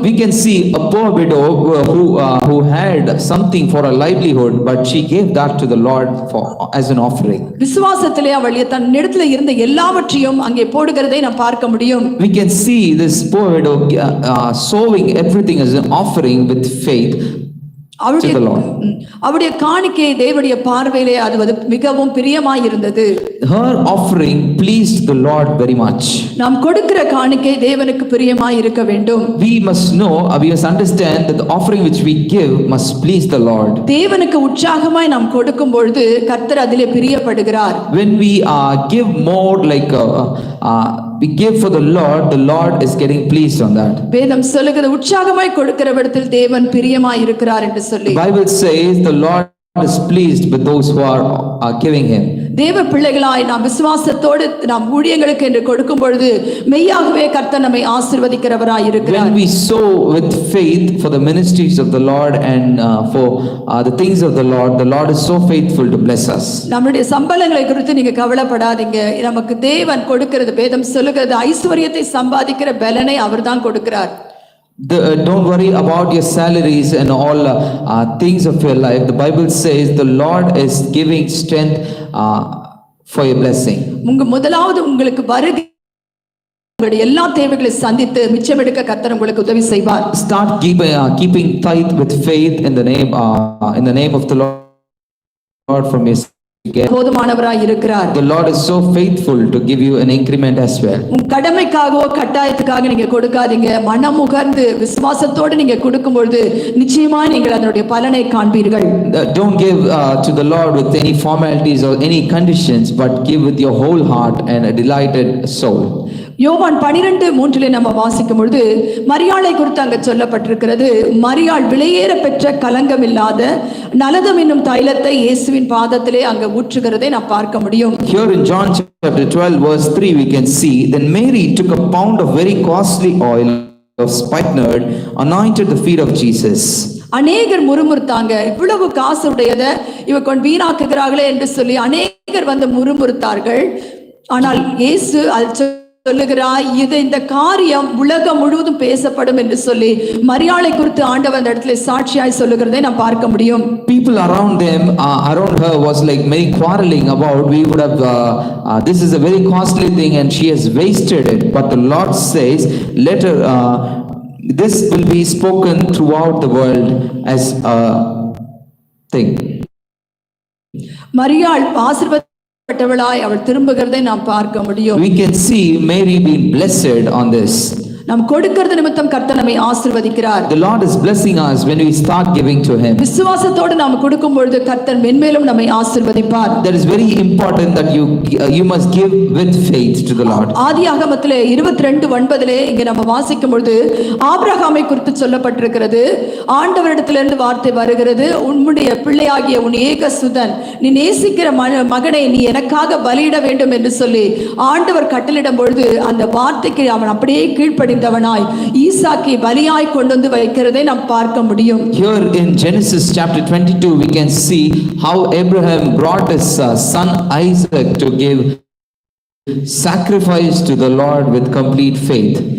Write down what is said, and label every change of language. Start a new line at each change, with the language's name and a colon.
English: We can see a poor widow who had something for a livelihood, but she gave that to the Lord as an offering.
Tamil: விசுவாசத்திலே அவள் தன் இடத்துல இருந்த எல்லாவற்றையும் அங்கே போடுகிறதை நாம் பார்க்க முடியும்.
English: We can see this poor widow sowing everything as an offering with faith.
Tamil: அவருடைய
English: to the Lord.
Tamil: அவருடைய காணிக்கை தேவனுடைய பார்வையிலே அது மிகவும் பிரியமாய் இருந்தது.
English: Her offering pleased the Lord very much.
Tamil: நாம் கொடுக்கிற காணிக்கை தேவனுக்கு பிரியமாய் இருக்க வேண்டும்.
English: We must know, we must understand that the offering which we give must please the Lord.
Tamil: தேவனுக்கு உற்சாகமாய் நாம் கொடுக்கும் பொழுது கர்த்தர் அதிலே பிரியப்படுகிறார்.
English: When we give more like we give for the Lord is getting pleased on that.
Tamil: வேதம் சொல்லுகிறது உற்சாகமாய் கொடுக்கிறவரிடத்தில் தேவன் பிரியமாய் இருக்கிறார் என்று சொல்லி.
English: The Bible says the Lord is pleased with those who are giving him.
Tamil: தேவ பிள்ளைகளாய் நாம் விசுவாசத்தோடு நாம் ஊழியங்களுக்கு என்று கொடுக்கும் பொழுது மெய்யாகவே கர்த்தர் நம்மை ஆசீர்வதிக்கிறவராய் இருக்கிறார்.
English: When we sow with faith for the ministries of the Lord and for the things of the Lord is so faithful to bless us.
Tamil: நம்முடைய சம்பளங்களை குறித்து நீங்க கவலைப்படாதீங்க. நமக்கு தேவன் கொடுக்கிறது வேதம் சொல்லுகிறது ஐஸ்வரியத்தை சம்பாதிக்கிற பலனை அவர்தான் கொடுக்கிறார்.
English: Don't worry about your salaries and all things of your life. The Bible says the Lord is giving strength for your blessing.
Tamil: முதலாவது உங்களுக்கு வருகை உங்களுடைய எல்லா தேவைகளை சந்தித்து மிச்சம் எடுக்க கர்த்தர் உங்களுக்கு உதவி செய்வார்.
English: Start keeping tithe with faith in the name of the Lord from your
Tamil: போதுமானவராய் இருக்கிறார்.
English: The Lord is so faithful to give you an increment as well.
Tamil: உங்க கடமைக்காகவோ கட்டாயத்துக்காக நீங்க கொடுக்காதீங்க. மனமுகர்ந்து விசுவாசத்தோடு நீங்க கொடுக்கும்போது நிச்சயமா நீங்கள் அதனுடைய பலனை காண்பீர்கள்.
English: Don't give to the Lord with any formalities or any conditions, but give with your whole heart and a delighted soul.
Tamil: யோவான் 12:3 நம்ம வாசிக்கும் பொழுது மரியாளை குறித்து அங்க சொல்லப்பட்டிருக்கிறது. மரியாள் விலையேற பெற்ற கலங்கம் இல்லாத நலதம் என்னும் தைலத்தை இயேசுவின் பாதத்திலே அங்க ஊற்றுகிறதை நாம் பார்க்க முடியும்.
English: Here in John chapter 12 verse 3 we can see, then Mary took a pound of very costly oil of spikenard, anointed the feet of Jesus.
Tamil: அநேகர் முறுமுறுத்தாங்க. இவ்வளவு காசு உடையதை இவ கொண்டு வீணாக்குகிறார்களே என்று சொல்லி அநேகர் வந்து முறுமுறுத்தார்கள். ஆனால் இயேசு சொல்லுகிறார், இது இந்த காரியம் உலகம் முழுவதும் பேசப்படும் என்று சொல்லி மரியாளை குறித்து ஆண்டவர் அந்த இடத்துல சாட்சியாய் சொல்லுகிறதை நாம் பார்க்க முடியும்.
English: People around her was like many quarreling about, we would have this is a very costly thing and she has wasted it, but the Lord says let her this will be spoken throughout the world as a thing.
Tamil: மரியாள் ஆசீர்வதிக்கப்பட்டவளாய் அவள் திரும்புகிறதை நாம் பார்க்க முடியும்.
English: We can see Mary being blessed on this.
Tamil: நாம் கொடுக்கிறது நிமித்தம் கர்த்தர் நம்மை ஆசீர்வதிக்கிறார்.
English: The Lord is blessing us when we start giving to him.
Tamil: விசுவாசத்தோடு நாம் கொடுக்கும் பொழுது கர்த்தர் மென்மேலும் நம்மை ஆசீர்வதிப்பார்.
English: That is very important that you must give with faith to the Lord.
Tamil: ஆதியாகமத்திலே 22:9 இங்க நம்ம வாசிக்கும் பொழுது ஆபிரகாமை குறித்து சொல்லப்பட்டிருக்கிறது. ஆண்டவரிடத்திலிருந்து வார்த்தை வருகிறது, உன்னுடைய பிள்ளையாகிய உன் ஏகசுதன் நீ நேசிக்கிற மகனை நீ எனக்காக பலியிட வேண்டும் என்று சொல்லி ஆண்டவர் கட்டளையிடும் பொழுது அந்த வார்த்தைக்கு அவன் அப்படியே கீழ்ப்படி ஈசாக்கை பலியாய் கொண்டு வந்து வைக்கிறதை நாம் பார்க்க முடியும்.
English: Here in Genesis chapter 22 we can see how Abraham brought his son Isaac to give sacrifice to the Lord with complete faith.